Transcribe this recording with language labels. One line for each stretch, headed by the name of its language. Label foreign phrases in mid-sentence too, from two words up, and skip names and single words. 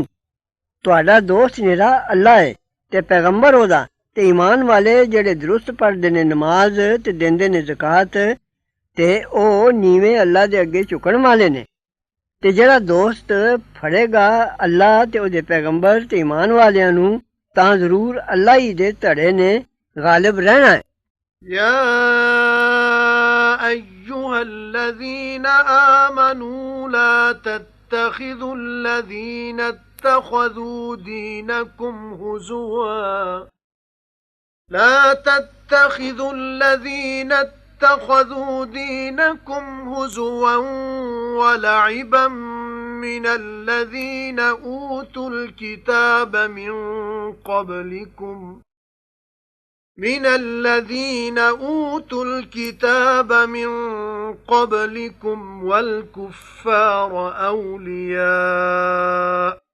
Punjabi: ਤੁਹਾਡਾ ਦੋਸਤ ਨਿਰਾ ਅੱਲਾ ਏ ਤੇ ਪੈਗੰਬਰ ਉਹਦਾ ਤੇ ਈਮਾਨ ਵਾਲੇ ਜਿਹੜੇ ਦਰੁਸਤ ਪੜ੍ਹਦੇ ਨੇ ਨਮਾਜ਼ ਤੇ ਦਿੰਦੇ ਨੇ ਜ਼ਕਾਤ ਤੇ ਉਹ ਨੀਵੇਂ ਅੱਲਾ ਦੇ ਅੱਗੇ ਝੁਕਣ ਵਾਲੇ ਨੇ। ਤੇ ਜਿਹੜਾ ਦੋਸਤ ਫੜੇਗਾ ਅੱਲਾ ਤੇ ਉਹਦੇ ਪੈਗੰਬਰ ਤੇ ਈਮਾਨ ਵਾਲਿਆਂ ਨੂੰ ਤਾਂ ਜ਼ਰੂਰ ਅੱਲਾ ਹੀ ਦੇ ਧੜੇ ਨੇ ਗਾਲਿਬ ਰਹਿਣਾ ਹੈ।
Arabic: يا أيها الذين آمنوا لا تتخذوا الذين اتخذوا دينكم هزوا ولعبا من الذين أوتوا الكتاب من قبلكم والكفار أولياء